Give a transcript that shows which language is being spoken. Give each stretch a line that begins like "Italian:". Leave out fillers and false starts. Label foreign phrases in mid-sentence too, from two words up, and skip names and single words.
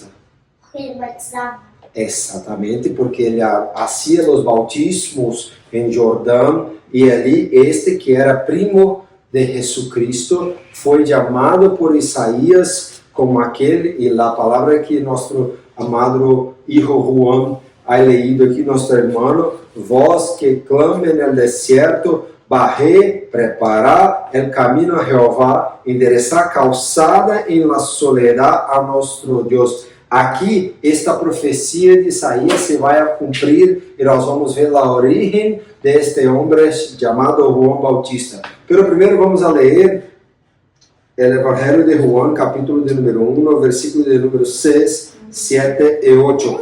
Portuguese: Porque ele batizava. Exatamente, porque ele fazia os bautismos em Jordão, e ali este que era primo de Jesucristo foi chamado por Isaías como aquele, e a palavra que nosso amado
Spanish: hijo Juan ha leído
Portuguese: aqui, nosso irmão: voz que clame no deserto,
Spanish: barré, preparar el camino a Jehová, enderezar
Portuguese: calçada em
Spanish: la soledad a
Portuguese: nosso Deus. Aqui, esta profecia de Isaías se vai a cumprir e nós vamos ver a origem deste homem chamado Juan Bautista. Pero primeiro vamos a ler o Evangelho de Juan, capítulo de número 1, versículo de número 6, 7 e 8.